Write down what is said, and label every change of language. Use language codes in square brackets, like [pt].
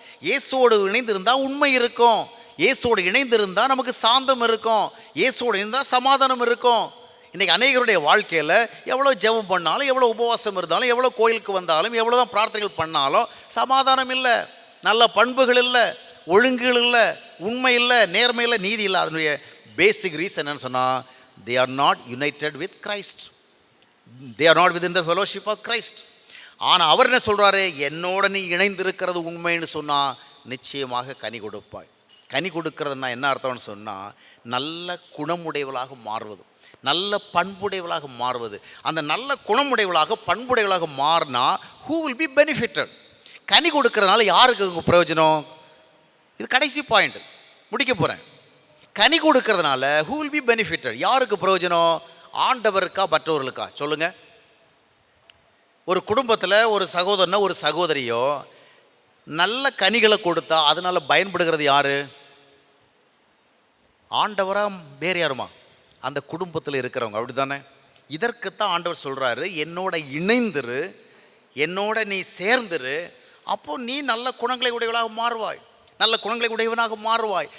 [ta] இயேசுவோடு இணைந்திருந்தால் உண்மை இருக்கும். இயேசுவோடு இணைந்திருந்தால் நமக்கு சாந்தம் இருக்கும். இயேசுவோடு இருந்தால் சமாதானம் இருக்கும். இன்றைக்கி அநேகருடைய வாழ்க்கையில் எவ்வளோ ஜெபம் பண்ணாலும், எவ்வளோ உபவாசம் இருந்தாலும், எவ்வளோ கோயிலுக்கு வந்தாலும், எவ்வளோ தான் பிரார்த்தனைகள் பண்ணாலும் சமாதானம் இல்லை, நல்ல பண்புகள் இல்லை, ஒழுங்குகள் இல்லை, உண்மை இல்லை, நேர்மை இல்லை, நீதி இல்லை. அதனுடைய பேசிக் ரீசன் என்னன்னு சொன்னால், [en] they are not united with Christ. They are not within the fellowship of Christ. [ta] ஆனால் அவர் என்ன சொல்கிறாரு? என்னோட நீ இணைந்திருக்கிறது உண்மைன்னு சொன்னால் நிச்சயமாக கனி கொடுப்பாய். கனி கொடுக்கறதுனா என்ன அர்த்தம்னு சொன்னால், நல்ல குணமுடையவளாக மாறுவது, நல்ல பண்புடையவளாக மாறுவது. அந்த நல்ல குணமுடையவளாக பண்புடையவளாக மாறினா [en] who will be benefited? [ta] கனி கொடுக்கறதுனால யாருக்கு பிரயோஜனம்? இது கடைசி பாயிண்ட், முடிக்க போகிறேன். கனி கொடுக்கறதுனால [en] who will be benefited? [ta] யாருக்கு பிரயோஜனம்? ஆண்டவருக்கா மற்றவர்களுக்கா? சொல்லுங்கள். ஒரு குடும்பத்தில் ஒரு சகோதரனோ ஒரு சகோதரியோ நல்ல கனிகளை கொடுத்தா அதனால் பயன்படுகிறது யார்? ஆண்டவரா வேறு யாருமா? அந்த குடும்பத்தில் இருக்கிறவங்க. அப்படி தானே? இதற்குத்தான் ஆண்டவர் சொல்கிறாரு, என்னோட இணைந்துரு, என்னோட நீ சேர்ந்துரு, அப்போது நீ நல்ல குணங்களை உடையவளாக மாறுவாய், நல்ல குணங்களை உடையவனாக மாறுவாய்.